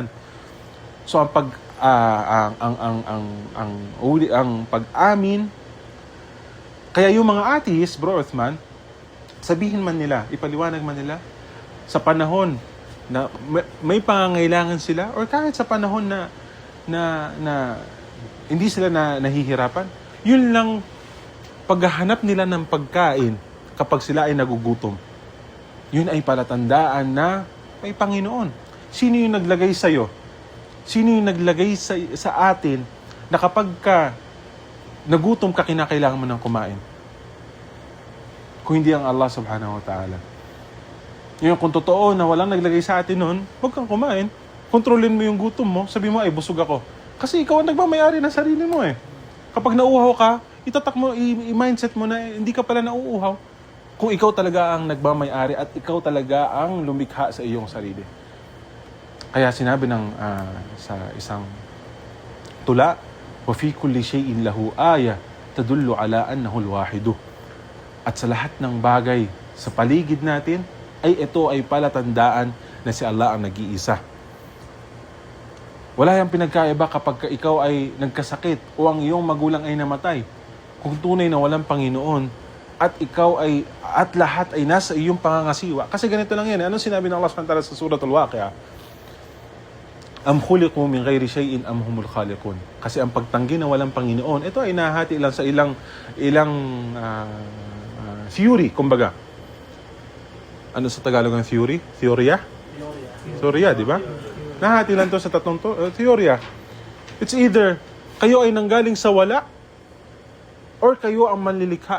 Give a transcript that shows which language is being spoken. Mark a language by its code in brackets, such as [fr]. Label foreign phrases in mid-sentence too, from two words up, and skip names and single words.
[tl] So ang ang pag-amin, kaya yung mga atheist, Bro Uthman, sabihin man nila, ipaliwanag man nila, sa panahon na may pangangailangan sila, or kahit sa panahon na hindi sila nahihirapan, yun lang paghahanap nila ng pagkain kapag sila ay nagugutom. Yun ay palatandaan na may Panginoon. Sino yung naglagay sa'yo? Sino yung naglagay sa atin na kapag ka nagutom ka, kinakailangan mo ng kumain? Kung hindi ang Allah [ar] سبحانه وتعالى. [tl] Yung kung totoo na walang naglagay sa atin nun, huwag kang kumain. Kontrolin mo yung gutom mo. Sabi mo, ay busog ako. Kasi ikaw ang nagmamayari ng sarili mo eh. Kapag nauuhaw ka, itatak mo, i-mindset mo na hindi ka pala nauuhaw. Kung ikaw talaga ang nagmamayari at ikaw talaga ang lumikha sa iyong sarili. Kaya sinabi sa isang tula, [ar] وَفِي كُلِّ شَيْءٍ لَهُ آيَةٌ تَدُلُّ عَلَىٰ أَنَّهُ الْوَاحِدُ. [tl] At sa lahat ng bagay sa paligid natin, ay ito ay palatandaan na si Allah ang nag-iisa. Wala yung pinagkaiba kapag ikaw ay nagkasakit o ang iyong magulang ay namatay. Kung tunay na walang Panginoon at ikaw ay at lahat ay nasa iyong pangangasiwa. Kasi ganito lang yan. Anong sinabi ng Allah SWT sa Surah Al-Waqi'ah? [ar] أم خلقوا من غير شيء أم هم الخالقون. [tl] Kasi ang pagtanggi na walang Panginoon, ito ay nahati lang sa ilang theory, kumbaga. Ano sa Tagalog ang theory? Theoria? Theoria, di ba? Nahati lang to sa tatlong theoria. [en] It's either [tl] kayo ay nanggaling sa wala or kayo ang manlilikha.